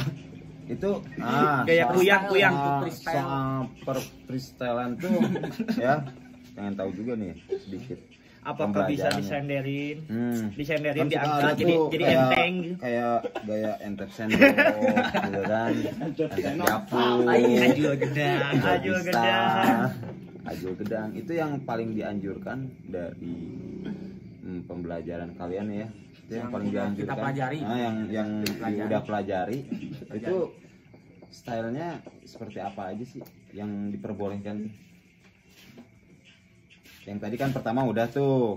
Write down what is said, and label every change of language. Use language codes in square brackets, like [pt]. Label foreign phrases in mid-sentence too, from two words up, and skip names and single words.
[id] Itu Gaya kuyang. soal freestylean tuh ya pengen tahu juga nih sedikit. Apakah bisa Pembelajarannya. disenderin? Disenderin Kan suka diangkat ada jadi tuh kayak- enteng gitu. kayak gaya entep sendok gitu kan, entep japur, Ajul gedang. Ajul pista, gedang. ajul gedang itu yang paling dianjurkan dari pembelajaran kalian ya. Itu yang paling udah dianjurkan. kita pelajari. Nah, yang Pelajari. udah pelajari itu stylenya seperti apa aja sih yang diperbolehkan? Yang tadi kan pertama udah tuh